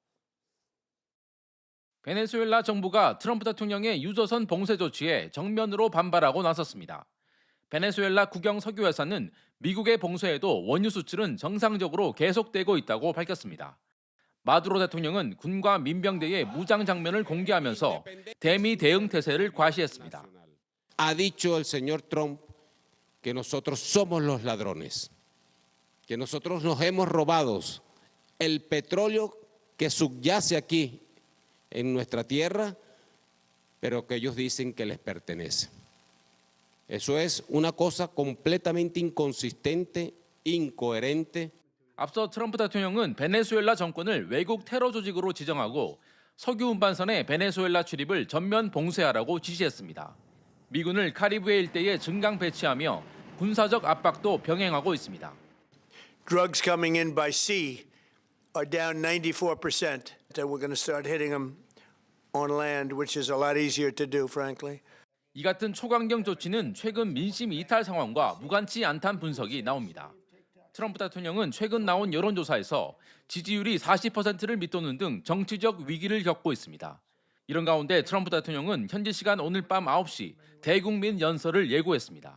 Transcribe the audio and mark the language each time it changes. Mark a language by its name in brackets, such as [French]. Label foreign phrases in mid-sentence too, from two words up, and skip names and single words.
[Korean] 베네수엘라 정부가 트럼프 대통령의 유조선 봉쇄 조치에 정면으로 반발하고 나섰습니다. 베네수엘라 국영 석유회사는 미국의 봉쇄에도 원유 수출은 정상적으로 계속되고 있다고 밝혔습니다. 마두로 대통령은 군과 민병대의 무장 장면을 공개하면서 대미 대응 태세를 과시했습니다. [Spanish] Ha dicho el señor Trump que nosotros somos los ladrones, que nosotros nos hemos robado el petróleo que subyace aquí en nuestra tierra, pero que ellos dicen que les pertenece. Eso es una cosa completamente inconsistente, incoherente. [Korean] 앞서 트럼프 대통령은 베네수엘라 정권을 외국 테러 조직으로 지정하고 석유 운반선의 베네수엘라 출입을 전면 봉쇄하라고 지시했습니다. 미군을 카리브해 일대에 증강 배치하며 군사적 압박도 병행하고 있습니다. [English] Drugs coming in by sea are down 94%. We're going to start hitting them on land, which is a lot easier to do, frankly. [Korean] 이 같은 초강경 조치는 최근 민심 이탈 상황과 무관치 않다는 분석이 나옵니다. 트럼프 대통령은 최근 나온 여론조사에서 지지율이 40%를 밑도는 등 정치적 위기를 겪고 있습니다. 이런 가운데 트럼프 대통령은 현지 시간 오늘 밤 9시 대국민 연설을 예고했습니다.